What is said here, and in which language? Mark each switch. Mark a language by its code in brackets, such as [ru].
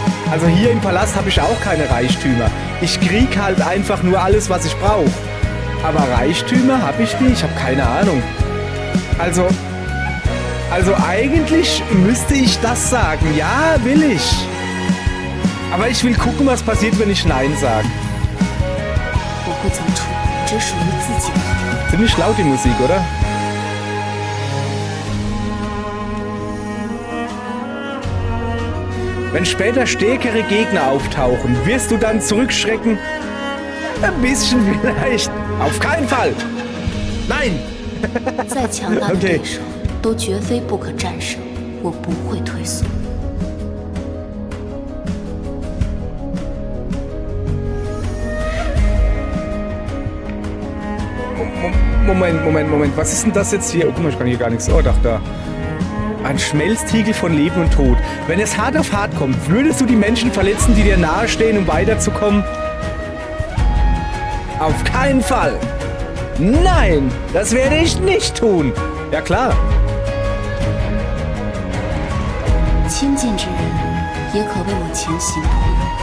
[de] Also hier im Palast habe ich auch keine Reichtümer. Ich krieg halt einfach nur alles, was ich brauche. Aber Reichtümer habe ich nicht, ich habe keine Ahnung. Also eigentlich müsste ich das sagen. Ja, will ich. Aber ich will gucken, was passiert, wenn ich Nein sage. [zh] 我会走出只属于自己的路。 [de] Ziemlich laut die Musik, oder? Wenn später stärkere Gegner auftauchen, wirst du dann zurückschrecken? Ein bisschen vielleicht. Auf keinen Fall. Nein. [zh] 再强大的 [de] Okay. [zh] 对手，都绝非不可战胜。我不会退缩。 [de] Moment. Was ist denn das jetzt hier? Oh, guck mal, ich kann hier gar nichts. Oh, doch, da. Ein Schmelztiegel von Leben und Tod. Wenn es hart auf hart kommt, würdest du die Menschen verletzen, die dir nahestehen, um weiterzukommen? Auf keinen Fall. Nein, das werde ich nicht tun. Ja, klar. [zh] 亲近之人也可为我前行铺路。